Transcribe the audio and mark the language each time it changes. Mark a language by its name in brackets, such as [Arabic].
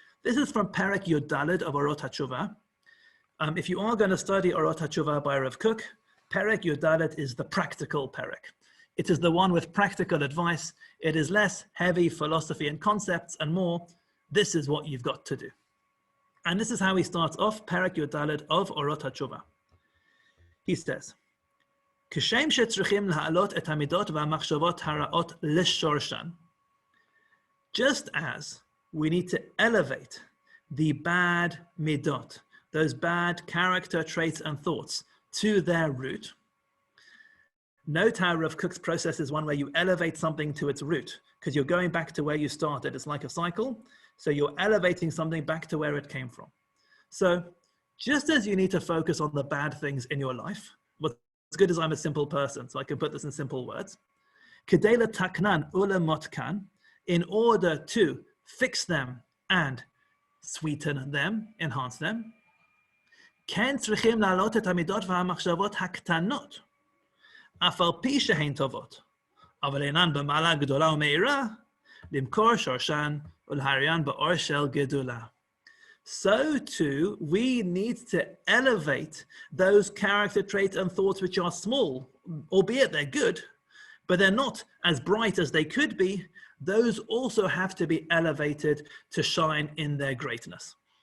[English] This is from Perek Yud Daled of Orot HaTeshuvah. If you are going to study Orot HaTeshuvah by Rav Kook, Perek Yud Daled is the practical Perek. It is the one with practical advice. It is less heavy philosophy and concepts and more, this is what you've got to do. And this is how he starts off Perek Yud Daled of Orot HaTeshuvah. He says, [Hebrew] כשם שצריכים להעלות את המידות והמחשבות הרעות לשורשן. [English] Just as we need to elevate the bad midot, those bad character traits and thoughts, to their root. Note how Rav Kook's process is one where you elevate something to its root, because you're going back to where you started. It's like a cycle. So you're elevating something back to where it came from. So just as you need to focus on the bad things in your life, what's good is I'm a simple person, so I can put this in simple words. [Hebrew] כדי לתקנן ולמתקן, [English] in order to fix them and sweeten them, enhance them, [Hebrew] כן צריכים להעלות את המידות והמחשבות הקטנות, אף על פי שהן טובות, אבל אינן במעלה גדולה ומאירה, למכור שורשן ולהריין באור של גדולה. [English] So too, we need to elevate those character traits and thoughts which are small, albeit they're good, but they're not as bright as they could be. Those also have to be elevated to shine in their greatness.